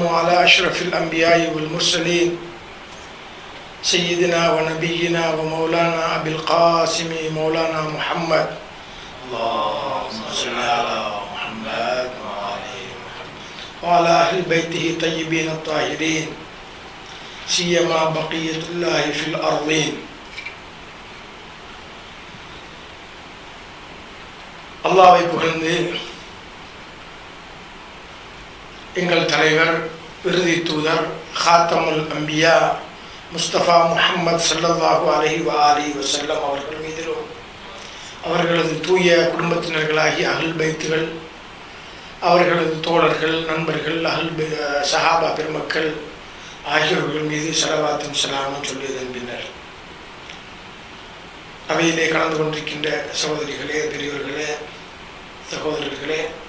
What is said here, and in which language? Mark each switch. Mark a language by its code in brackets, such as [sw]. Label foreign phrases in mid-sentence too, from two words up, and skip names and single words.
[ar] على أشرف الأنبياء والمرسلين سيدنا ونبينا ومولانا أبي القاسم مولانا محمد اللهم صل على محمد وعلى أهل بيته الطيبين الطاهرين سيما بقية الله في الأرضين. [ta] அல்லாஹ்வை புகழ்ந்து எங்கள் தலைவர் இறுதி தூதர் [ar] خاتم الأنبياء [ta] முஸ்தபா முஹம்மது [ar] صلى الله عليه وسلم [ta] அவர்கள் மீதிலும் அவர்களது தூய குடும்பத்தினர்களாகிய அஹ்ல் பைத்துகள், அவர்களது தோழர்கள், நண்பர்கள், சஹாபா பெருமக்கள் ஆகியோர்கள் மீது ஸலவாத்தும் ஸலாமும் சொல்லியதன் பின்னர் அவையிலே கலந்து கொண்டிருக்கின்ற சகோதரிகளே, பெரியவர்களே, சகோதரர்களே,